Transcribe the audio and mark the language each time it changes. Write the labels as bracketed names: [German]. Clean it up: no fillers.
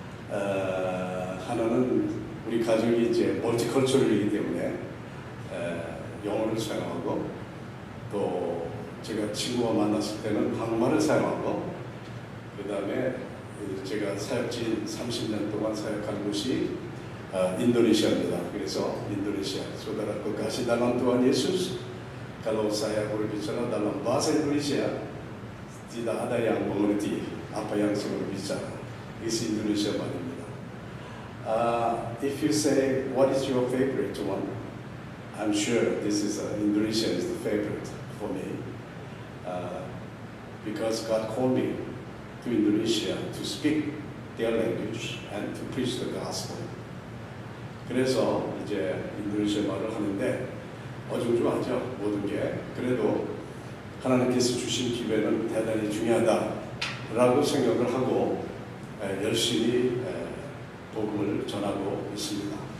[Korean] 하나는 우리 가족이 이제 멀티컬처럴이기 때문에 영어를 사용하고, 또 제가 친구와 만났을 때는 한국말을 사용하고, 그 다음에 제가 사역지인 30년 동안 사역한 곳이 인도네시아입니다. 그래서 인도네시아, [Indonesian] saudara kekasih dalam Tuhan Yesus, kalau saya berbicara dalam bahasa Indonesia tidak ada yang mengerti apa yang saya berbicara. [Korean] Isi Indonesia 말입니다. [English] If you say what is your favorite one, I'm sure this is Indonesia is the favorite for me, because God called me to Indonesia to speak their language and to preach the gospel. [Korean] 그래서 이제 인도네시아 말을 하는데 어중중하죠, 모든 게. 그래도 하나님께서 주신 기회는 대단히 중요하다라고 생각을 하고 열심히 복음을 전하고 있습니다.